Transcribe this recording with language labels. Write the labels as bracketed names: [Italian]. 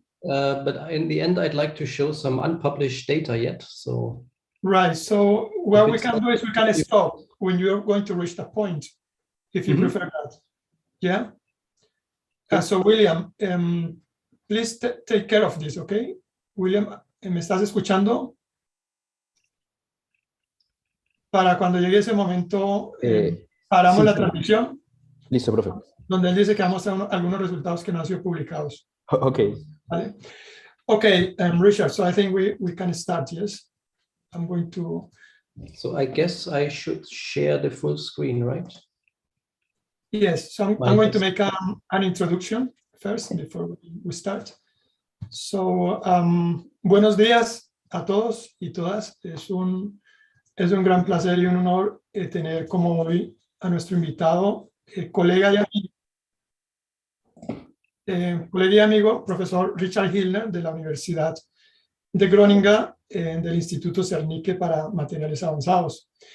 [English] But in the end, I'd like to show some unpublished data yet. So right. So what we can do is we can stop when you're going to reach the point, if you prefer that. Yeah. So William, please take care of this, okay? [Spanish] William, ¿me estás escuchando? Para cuando llegue ese momento, paramos la transmisión. Listo, profe. Donde él dice que vamos a mostrar algunos resultados que no han sido publicados. [English] Okay. [Spanish] ¿Vale? [English] Okay, Richard, so I think we can start, yes? I'm going to... So I guess I should share the full screen, right? Yes, so I'm going to make an introduction first before we start. [Spanish] So, buenos días a todos y todas. Es un gran placer y un honor tener como hoy a nuestro invitado, colega y amigo, profesor Richard Hillner, de la Universidad de Groningen, del Instituto Cernique para Materiales Avanzados.